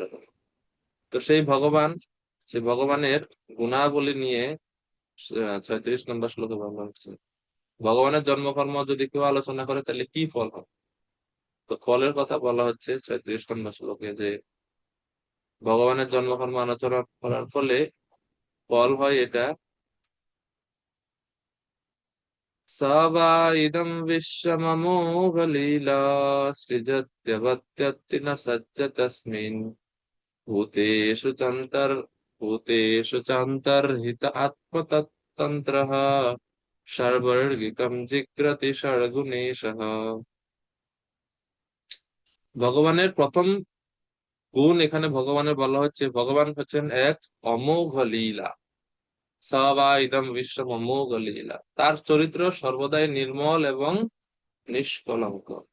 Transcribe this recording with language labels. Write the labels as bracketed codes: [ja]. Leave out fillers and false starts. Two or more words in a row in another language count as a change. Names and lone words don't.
[bn] তো সেই ভগবানের গুণাবলী নিয়ে 36 নম্বর শ্লোকে বলা হচ্ছে, ভগবানের জন্মকর্ম যদি কেউ আলোচনা করে তাহলে কি ফল হবে। তো ফলের কথা বলা হচ্ছে 36 নম্বর শ্লোকে যে ভগবানের জন্মকর্ম আলোচনা করার ফলে ফল হয় এটা, [sa] स वा इदं विश्वममोघ लीला सृजत्यवत्यत्ति न सज्ज तस्मिन् भूतेषु चान्तर्हित आत्मतत्तन्त्रः सर्वर्गिकं जिग्रति षड्गुणेशः। [bn] ভগবানের প্রথম গুণ এখানে ভগবানের বলা হচ্ছে, ভগবান হচ্ছেন এক অমোঘ লীলা। [sa] स वा इदम् विश्वम् अमोघ लीला, [bn] তার চরিত্র সর্বদাই নির্মল এবং নিষ্কলঙ্ক।